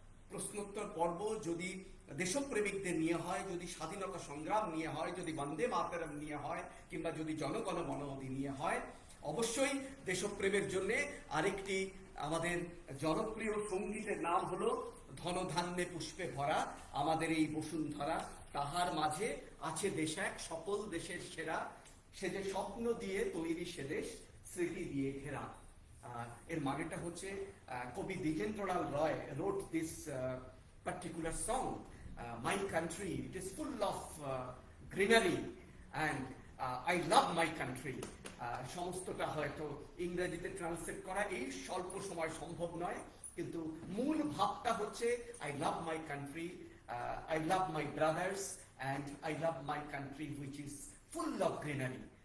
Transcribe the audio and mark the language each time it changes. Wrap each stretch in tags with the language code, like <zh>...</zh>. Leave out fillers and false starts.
<bn>প্রশ্নোত্তর পর্ব যদি দেশপ্রেমিকদের নিয়ে হয়, যদি স্বাধীনতা সংগ্রাম নিয়ে হয়, যদি বন্দে মাতরম নিয়ে হয়, কিংবা যদি জনগণ মন অধি নিয়ে হয়, অবশ্যই দেশপ্রেমের জন্য আরেকটি আমাদের জনপ্রিয় সঙ্গীতের নাম হলো ধনধান্যে পুষ্পে ভরা আমাদের এই বসুন্ধরা, তাহার মাঝে আছে দেশ এক সকল দেশের সেরা, সে যে স্বপ্ন দিয়ে তৈরি সে দেশ স্মৃতি দিয়ে ঘেরা। এর মানেটা হচ্ছে কবি দ্বিজেন্দ্রলাল রয়</bn> <en>wrote this particular song, My Country, it is full of greenery, and I love my country.</en> <bn>সমস্তটা হয়তো ইংরেজিতে ট্রান্সলেট করা এই স্বল্প সময় সম্ভব নয়, কিন্তু মূল ভাবটা হচ্ছে</bn> <en>I love my country, I love my brothers and I love my country which is full of greenery.</en>